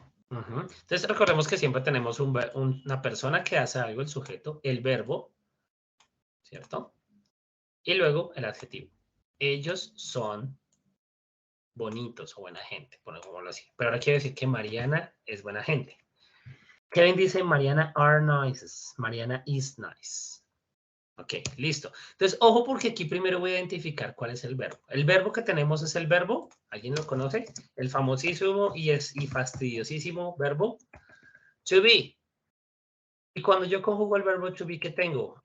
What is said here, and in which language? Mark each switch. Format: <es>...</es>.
<es>Entonces recordemos que siempre tenemos una persona que hace algo, el sujeto, el verbo, ¿cierto? Y luego el adjetivo. Ellos son bonitos o buena gente, pongámoslo así. Pero ahora quiero decir que Mariana es buena gente. Kevin dice</es> <en>Mariana are nice. Mariana is nice. Ok, listo.</en> <es>Entonces, ojo porque aquí primero voy a identificar cuál es el verbo. El verbo que tenemos es el verbo, ¿alguien lo conoce? El famosísimo y fastidiosísimo verbo to be. Y cuando yo conjugo el verbo to be, ¿qué tengo?</es>